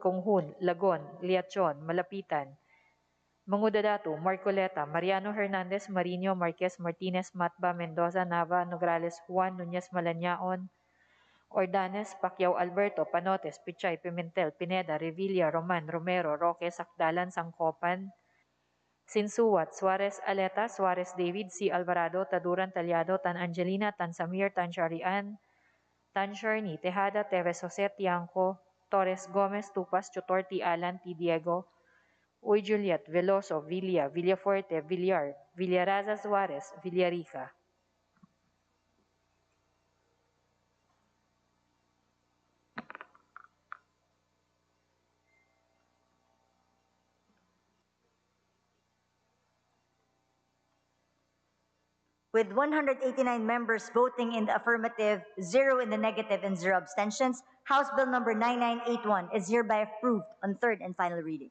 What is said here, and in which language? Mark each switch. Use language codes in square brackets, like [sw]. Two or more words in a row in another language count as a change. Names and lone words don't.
[en] Conghun, Lagon, Liachon, Malapitan, Mangudadatu, Marcoleta, Mariano Hernandez, Marino, Marquez, Martinez, Matba, Mendoza, Nava, Nograles, Juan, Nunez, Malanyao, Ordanes, Pacquiao Alberto, Panotes, Pichay, Pimentel, Pineda, Revilla, Roman, Romero, Roque, Sakdalan, Sangkopan, Sinsuwat, Suarez Aleta, Suarez David, C. Alvarado, Taduran, Talyado, Tan Angelina, Tan Samir, Tan Sharian, Tan Sherni, Tejada, Teves Jose, Tiangco, Torres Gomez, Tupas, Chutorti Alan, T. Diego, Uy Juliet, Veloso, Villa, Villafuerte, Villar, Villaraza Suarez, Villarica. With 189 members voting in the affirmative, 0 in the negative, and 0 abstentions, House Bill number 9981 is hereby approved on third and final reading.